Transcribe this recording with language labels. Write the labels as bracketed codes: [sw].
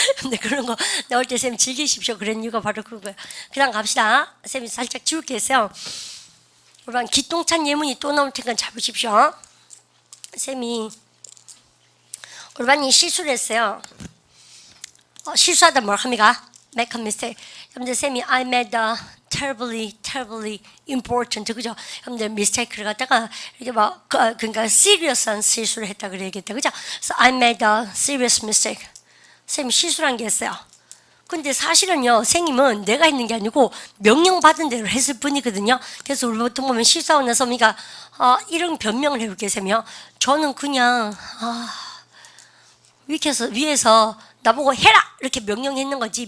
[ko] 근데 그런 거 나올 때 선생님 즐기십시오. 그런 이유가 바로 그거예요. 그다음 갑시다. 선생님이 살짝 지울게 했어요. 그러면 기똥찬 예문이 또 나올 테니까 잡으십시오. 쌤이 골반이 실수를 했어요. 실수하다 뭘 합니까? [en] Make a mistake. [ko] 여러분들 쌤이 [en] I made a terribly important [ko] 그죠? 여러분들 mistake를 갖다가 이렇게 막 그러니까 serious한 실수를 했다 그래야겠다 그죠? [en] So I made a serious mistake. [ko] 쌤이 실수란 게 있어요. 근데 사실은요, 선생님은 내가 했는 게 아니고 명령받은 대로 했을 뿐이거든요. 그래서 우리 보통 보면 실수하고 나서 우리가 이런 변명을 해볼게요, 쌤이요. 저는 그냥 위에서 나보고 해라 이렇게 명령했는 거지.